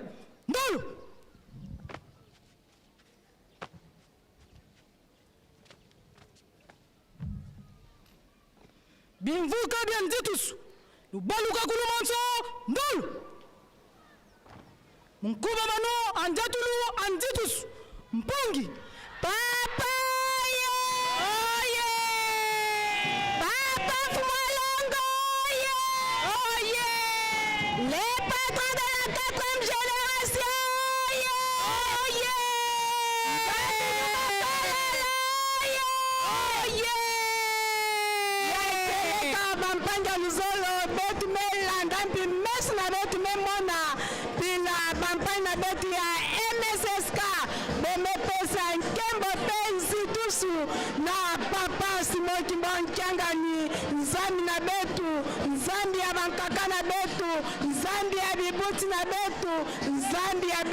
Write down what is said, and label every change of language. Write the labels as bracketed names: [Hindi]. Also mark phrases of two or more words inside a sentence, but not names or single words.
[Kongo] Ndolu. Bimvuka bia nzitus. Lubaluka kulumanso. Ndolu. Mkuba mano anjatulu anjitus mpungi papa ye oye papa fumalongo ye oye [French] les patrons de la 4e génération [Kongo] ye oye oye bampanja luzolo betu melanda mpi mes na betu memona pila bampanya betu ya MSSK bemepesa nkembo penzi tusu na papa Simoki Mbonkangani nzambi na betu nzambi ya bankaka na betu nzambi ya bibuti na betu nzambi ya